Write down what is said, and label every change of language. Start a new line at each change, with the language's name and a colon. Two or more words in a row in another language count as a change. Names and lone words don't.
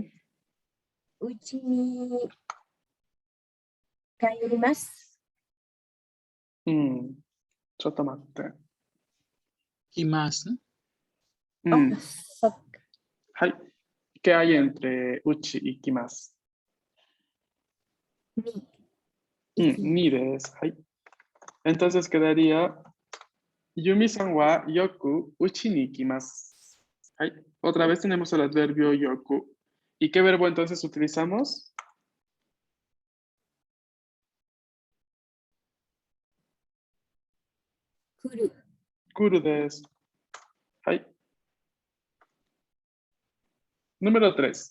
Japanese: Uchi ni kaerimasu. Chotomate.
Spanish: Y más, ¿no? Oh, so-
Japanese: Hai.
Spanish: ¿Qué hay entre uchi y kimasu?
Japanese: ni. Iki. Ni desu. Hai.
Spanish: Entonces quedaría
Japanese: Yumi-san wa yoku uchi ni ikimasu. Hai.
Spanish: Otra vez tenemos el adverbio yoku. ¿Y qué verbo entonces utilizamos?
Japanese: Kuru. Kuru desu. Hai. Número 3.